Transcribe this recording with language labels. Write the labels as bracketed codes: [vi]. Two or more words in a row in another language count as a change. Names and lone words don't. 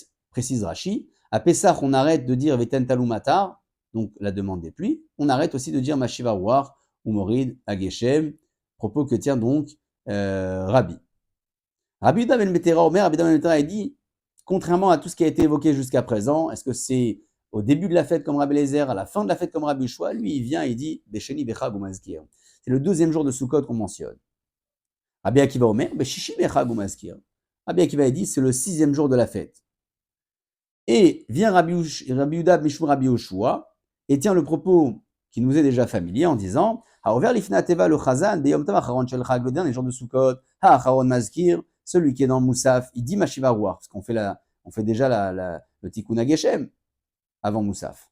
[fr] Précise Rashi, à Pessah, on arrête de dire [he] ותן טל ומטר, [fr] donc la demande des pluies, on arrête aussi de dire [he] משיב הרוח ומוריד הגשם, [fr] propos que tient donc Rabbi. [he] רבי יהודה בן בתירא אומר, [fr] Rabbi Yuda ben Betera, il dit, contrairement à tout ce qui a été évoqué jusqu'à présent, est-ce que c'est au début de la fête comme Rabbi Eliezer, à la fin de la fête comme Rabbi Yoshua? Lui, il vient et dit [he] בשני בחג הוא מזכיר. [fr] C'est le 2e jour de Sukkot qu'on mentionne. [he] רבי עקיבא אומר, בשישי בחג הוא מזכיר. [fr] Rabbi Akiva il dit c'est le 6e jour de la fête. Et vient [he] רבי יהודה משום רבי יהושע [fr] et tient le propos qui nous est déjà familier en disant [he] העובר לפני התיבה ביום טוב אחרון של חג, [fr] le dernier jour de Sukkot, [he] האחרון מזכיר, [fr] celui qui est dans le Moussaf, il dit [he] משיב הרוח, [fr] parce qu'on fait déjà le [he] תיקון הגשם [fr] avant Moussaf.